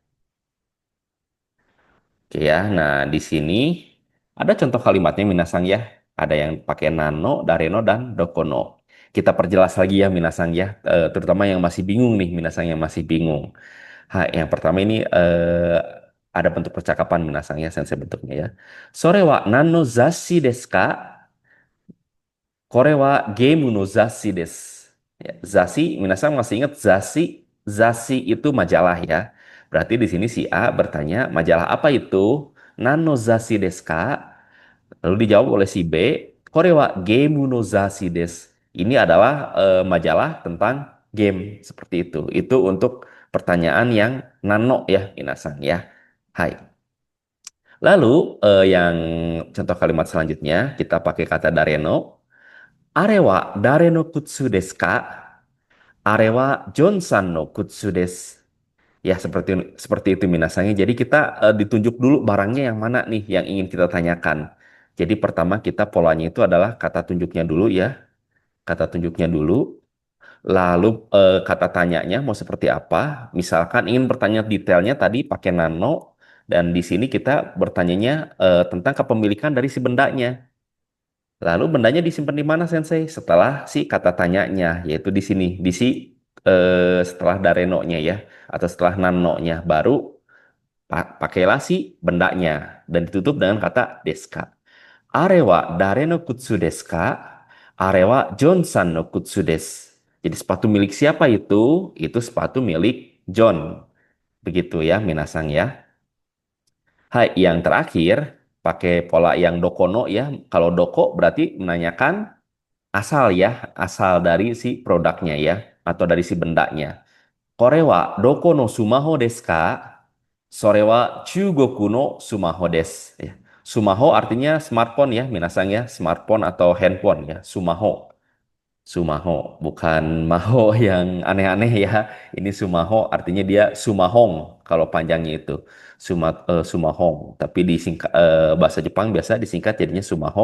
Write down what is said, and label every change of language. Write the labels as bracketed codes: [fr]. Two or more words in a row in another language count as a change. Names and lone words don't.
[id] Oke ya, nah di sini ada contoh kalimatnya Minasang ya. Ada yang pakai nano, dareno, dan dokono. Kita perjelas lagi ya Minasang ya, terutama yang masih bingung nih Minasang yang masih bingung. Yang pertama ini ada bentuk percakapan Minasang ya, sensei bentuknya ya. [ja] それは何の雑誌ですか?これはゲームの雑誌です. [id] Ya, zashi, minasan masih ingat zashi? Zashi itu majalah ya. Berarti di sini si A bertanya, majalah apa itu? [ja] 何の雑誌ですか? [id] Lalu dijawab oleh si B, [ja] これはゲームの雑誌です. [id] Ini adalah majalah tentang game seperti itu. Itu untuk pertanyaan yang nano ya, minasan ya. Hai. Lalu yang contoh kalimat selanjutnya kita pakai kata dareno. [ja] あれは誰の靴ですか? あれはJohnsonの靴です. [id] Ya, seperti itu minasanya. Jadi kita ditunjuk dulu barangnya yang mana nih yang ingin kita tanyakan. Jadi pertama kita polanya itu adalah kata tunjuknya dulu ya. Kata tunjuknya dulu. Lalu kata tanyanya mau seperti apa? Misalkan ingin bertanya detailnya tadi pakai nano. Dan di sini kita bertanyanya tentang kepemilikan dari si bendanya. Lalu bendanya disimpan di mana, Sensei? Setelah si kata tanyanya, yaitu di sini, di si setelah dareno-nya ya, atau setelah nano-nya, baru pakailah si bendanya dan ditutup dengan kata deska. [ja] あれは誰の靴ですか? あれはJohnsonの靴です. [id] Jadi sepatu milik siapa itu? Itu sepatu milik John. Begitu ya, Minasang ya. Hai, yang terakhir pakai pola yang dokono ya. Kalau doko berarti menanyakan asal ya, asal dari si produknya ya, atau dari si bendanya. [ja] これはどこのスマホですか?それは中国のスマホです. [id] Ya. Sumaho artinya smartphone ya, minasang ya, smartphone atau handphone ya, sumaho. Sumaho, bukan maho yang aneh-aneh ya. Ini sumaho artinya dia sumahong kalau panjangnya itu. Sumahong. Tapi di bahasa Jepang biasa disingkat jadinya sumaho.